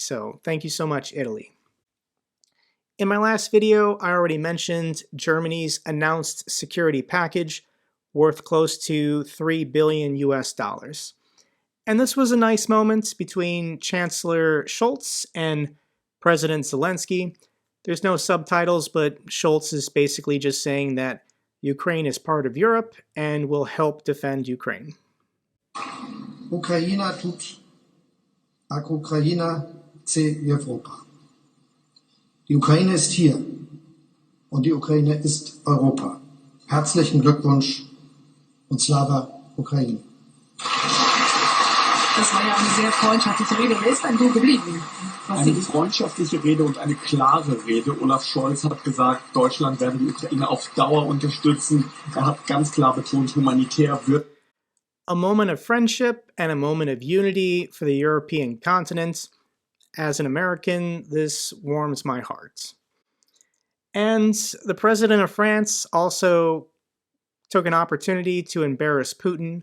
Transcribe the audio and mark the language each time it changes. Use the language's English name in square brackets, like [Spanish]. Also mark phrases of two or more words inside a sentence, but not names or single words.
[English] So thank you so much, Italy. In my last video, I already mentioned Germany's announced security package worth close to $3 billion US. And this was a nice moment between Chancellor Schultz and President Zelenskyy. There's no subtitles, but Schultz is basically just saying that Ukraine is part of Europe and will help defend Ukraine. [Ukrainian] Ukraina тут, а Ukraina це Europa. [German] Die Ukraine ist hier und die Ukraine ist Europa. Herzlichen Glückwunsch und [Ukrainian] Слава Україні. [German] Das war ja eine sehr freundschaftliche Rede. Wer ist denn so geblieben? Eine freundschaftliche Rede und eine klare Rede. Olaf Scholz hat gesagt, Deutschland werde die Ukraine auf Dauer unterstützen. Er hat ganz klar betont, humanitär wird. [English] A moment of friendship and a moment of unity for the European continent. As an American, this warms my heart. And the president of France also took an opportunity to embarrass Putin.